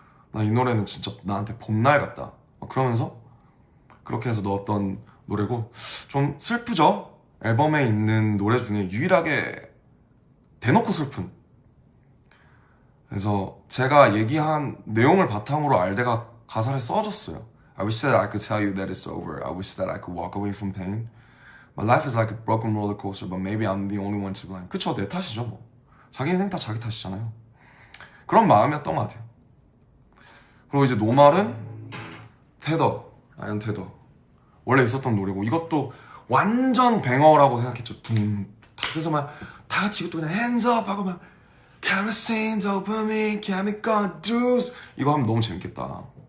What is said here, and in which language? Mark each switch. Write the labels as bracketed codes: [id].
[ko] 나 이 노래는 진짜 나한테 봄날 같다. 그러면서 그렇게 해서 넣었던 노래고, 좀 슬프죠? 앨범에 있는 노래 중에 유일하게 대놓고 슬픈. 그래서 제가 얘기한 내용을 바탕으로 알데가 가사를 써줬어요. [en] I wish that I could tell you that it's over. I wish that I could walk away from pain. My life is like a broken roller coaster, but maybe I'm the only one to blame. [ko] 그쵸, 내 탓이죠 뭐. 자기 인생 다 자기 탓이잖아요. 그런 마음이었던 것 같아요. 그리고 이제 노말은 라이언 테더 원래 있었던 노래고, 이것도 완전 뱅어라고 생각했죠. 그래서 막 다 같이 이것도 그냥 [en] hands up [ko] 하고 막 [en] kerosene, dopamine, chemical juice [ko] 이거 하면 너무 재밌겠다.